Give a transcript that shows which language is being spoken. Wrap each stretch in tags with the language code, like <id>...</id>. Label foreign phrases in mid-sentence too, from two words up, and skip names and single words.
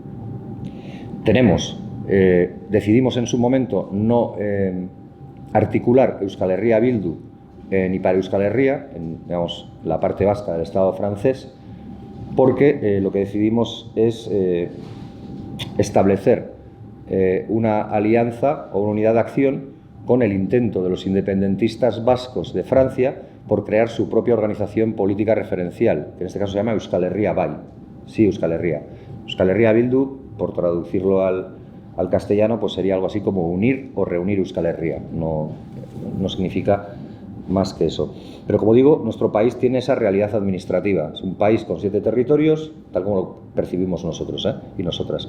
<es>Decidimos en su momento no articular Euskal Herria Bildu en Ipar Euskal Herria, en, digamos, la parte vasca del Estado francés, porque lo que decidimos es establecer una alianza o una unidad de acción con el intento de los independentistas vascos de Francia por crear su propia organización política referencial, que en este caso se llama Euskal Herria Bai. Sí, Euskal Herria. Euskal Herria Bildu, por traducirlo al castellano, pues sería algo así como unir o reunir Euskal Herria. No significa más que eso. Pero como digo, nuestro país tiene esa realidad administrativa. Es un país con 7 territorios, tal como lo percibimos nosotros y nosotras.</es>